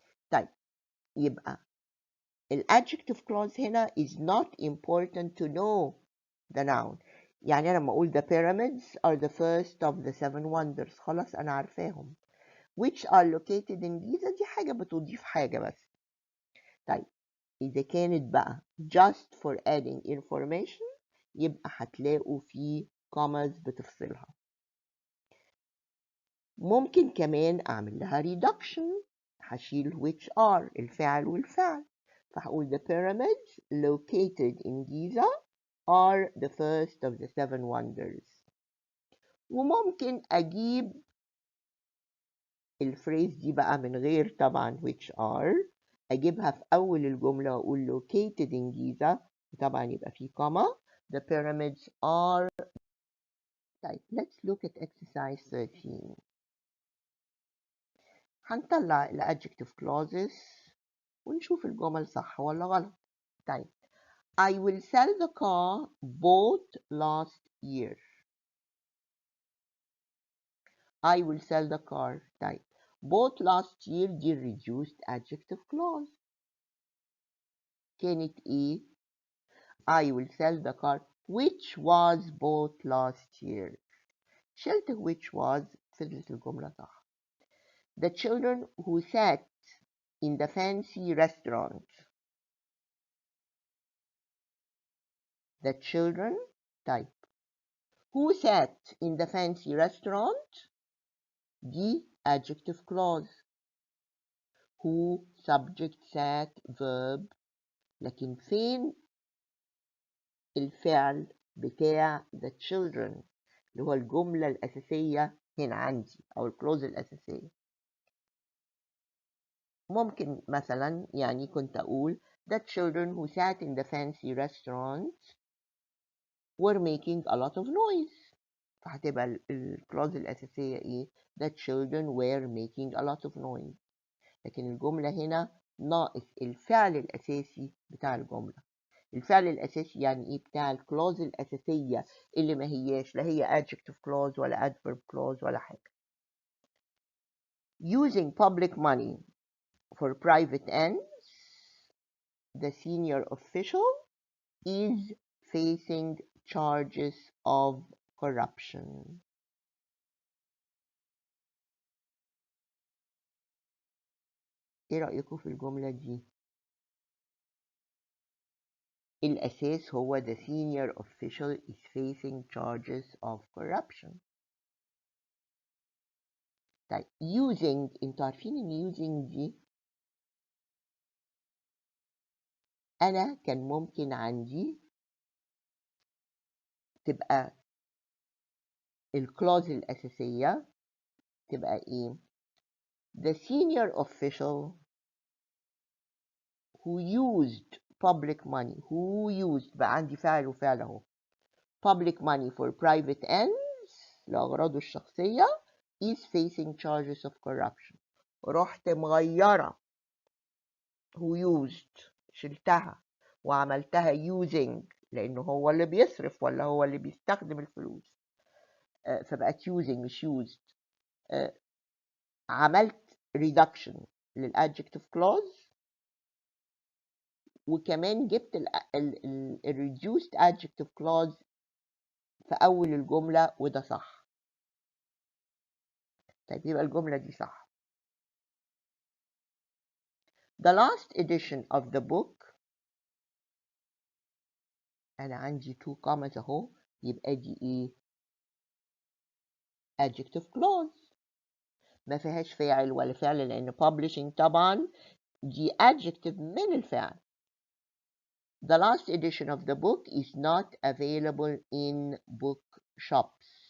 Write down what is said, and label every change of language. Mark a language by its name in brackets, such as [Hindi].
[Arabic] طيب يبقى [English] adjective clause [Arabic] هنا [English] is not important to know the noun. [Arabic] يعني أنا لما أقول [English] the pyramids are the first of the 7 wonders، [Arabic] خلاص أنا عارفاهم. [English] which are located in Giza [Arabic] دي حاجة بتضيف حاجة بس. طيب إذا كانت بقى [English] just for adding information، [Arabic] يبقى هتلاقوا في commas بتفصلها. ممكن كمان أعمل لها [English] reduction، [Arabic] هشيل [English] which are [Arabic] الفعل والفعل، فهقول [English] the pyramids located in Giza are the first of the 7 wonders. [Arabic] وممكن أجيب الفريز دي بقى من غير طبعا which are، أجيبها في أول الجملة وأقول [English] located in Giza، [Arabic] طبعا يبقى في comma [English] the pyramids are. [Arabic] طيب [English] let's look at exercise 13. [Arabic] هنطلع adjective clauses ونشوف الجمل صح ولا غلط. طيب [English] I will sell the car bought last year. I will sell the car. [Arabic] طيب [English] bought last year [Arabic] دي [English] reduced adjective clause [Arabic] كانت ايه؟ [English] I will sell the car which was bought last year. [Arabic] شلت which was، فضلت الجملة صح. [English] The children who sat in the fancy restaurant. The children type who sat in the fancy restaurant [Arabic] دي [English] adjective clause. who subject sat verb، [Arabic] لكن فين الفعل بتاع [English] the children [Arabic] اللي هو الجملة الأساسية هنا عندي أو الكلوز الأساسية. ممكن مثلا يعني كنت أقول [English] the children who sat in the fancy restaurant were making a lot of noise، [Arabic] فهتبقى الكلوز الأساسية إيه؟ [English] the children were making a lot of noise. [Arabic] لكن الجملة هنا ناقص الفعل الأساسي بتاع الجملة. الفعل الأساسي يعني إيه؟ بتاع الكلوز الأساسية اللي ما هياش لا هي adjective clause ولا adverb clause ولا حاجة. [English] Using public money for private ends، the senior official is facing charges of corruption. [Arabic] إيه رأيكم في الجملة دي؟ الأساس هو [English] the senior official is facing charges of corruption. [Arabic] طيب [English] using، [Arabic] انتوا عارفين ان using دي أنا كان ممكن عندي تبقى الكلوز الأساسية تبقى ايه؟ [English] the senior official who used public money. [Arabic] who used بقى عندي فاعل وفعل اهو. [English] public money for private ends [Arabic] لأغراضه الشخصية [English] is facing charges of corruption. [Arabic] رحت مغيرة [English] who used، [Arabic] شلتها وعملتها [English] using [Arabic] لأنه هو اللي بيصرف ولا هو اللي بيستخدم الفلوس، فبقت [English] using مش used. [Arabic] عملت reduction للadjective clause، وكمان جبت ال reduced adjective clause في أول الجملة، وده صح. طيب يبقى الجملة دي صح. The last edition of the book، أنا عندي 2 commas أهو، يبقى دي إيه؟ adjective clause، ما فيهاش فاعل ولا فعل لأن publishing طبعا دي adjective من الفعل. [English] The last edition of the book is not available in bookshops.